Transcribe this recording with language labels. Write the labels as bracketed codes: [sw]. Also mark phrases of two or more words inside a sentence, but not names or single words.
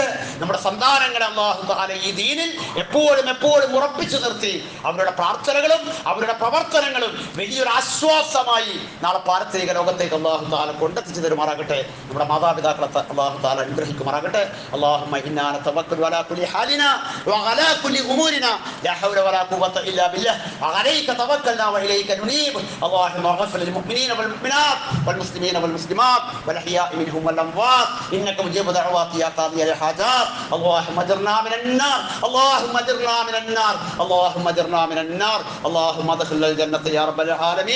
[ml] നമ്മുടെ സന്താനങ്ങളെ [ar] الله تعالى [ml] ഈ ദീനിൽ എപ്പോഴും ഉറപ്പിച്ചു നിർത്തി അവരുടെ പ്രാർത്ഥനകളും അവരുടെ പ്രവർത്തനങ്ങളും വലിയൊരു ആശ്വാസമായി നാളെ പാരത്രിക ലോകത്തേക്ക് [ar] الله تعالى [ml] കൊണ്ടെത്തിച്ചു തരുമാറാകട്ടെ. നമ്മുടെ മാതാപിതാക്കളെ [ar] الله تعالى [ml] അനുഗ്രഹിക്കുമാറാകട്ടെ. [ar] اللهم إنا نتوكل على كل حالنا وعلى كل أمورنا لا حول ولا قوة إلا بالله وعليك توكلنا وإليك ننيب. اللهم اغفر للمؤمنين والمؤمنات والمسلمين والمسلمات والأحياء منهم والأموات إنك مجيب دعوات يا قاضي الحاجات. اللهم اجرنا من النار اللهم اجرنا من النار اللهم اجرنا من النار اللهم ادخلنا الجنة يا رب العالمين.